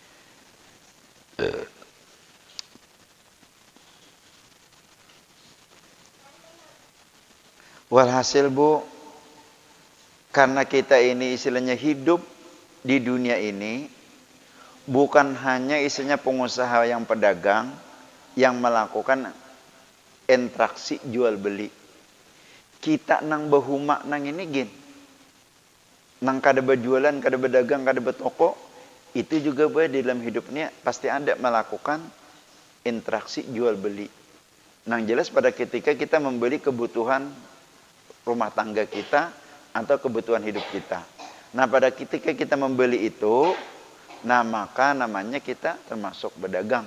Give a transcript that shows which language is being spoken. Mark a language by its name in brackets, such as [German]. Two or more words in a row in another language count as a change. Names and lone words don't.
[Indonesian] Walhasil karena kita ini istilahnya hidup di dunia ini, bukan hanya isinya pengusaha yang pedagang yang melakukan interaksi jual beli. [Banjar] Kita nang bahuma nang ini nang kada berjualan, kada berdagang, kada bertoko, [Indonesian] itu juga di dalam hidupnya pasti ada melakukan interaksi jual beli. Nang jelas pada ketika kita membeli kebutuhan rumah tangga kita atau kebutuhan hidup kita. Nah pada ketika kita membeli itu, Nah, maka namanya kita termasuk berdagang.